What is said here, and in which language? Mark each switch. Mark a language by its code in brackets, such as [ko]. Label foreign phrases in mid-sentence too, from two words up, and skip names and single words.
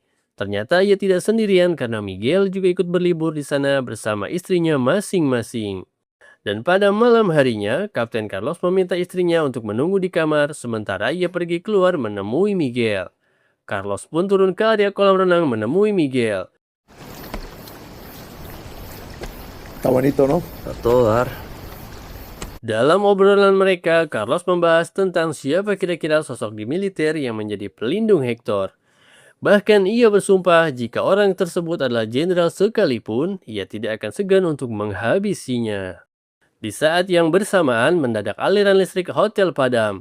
[id] Ternyata ia tidak sendirian karena Miguel juga ikut berlibur di sana bersama istrinya masing-masing. Dan pada malam harinya, Kapten Carlos meminta istrinya untuk menunggu di kamar sementara ia pergi keluar menemui Miguel. Carlos pun turun ke area kolam renang menemui Miguel. [es] Está bonito, ¿no? A todo dar. [id] Dalam obrolan mereka, Carlos membahas tentang siapa kira-kira sosok di militer yang menjadi pelindung Hector. Bahkan ia bersumpah jika orang tersebut adalah jenderal sekalipun, ia tidak akan segan untuk menghabisinya. Di saat yang bersamaan, mendadak aliran listrik hotel padam.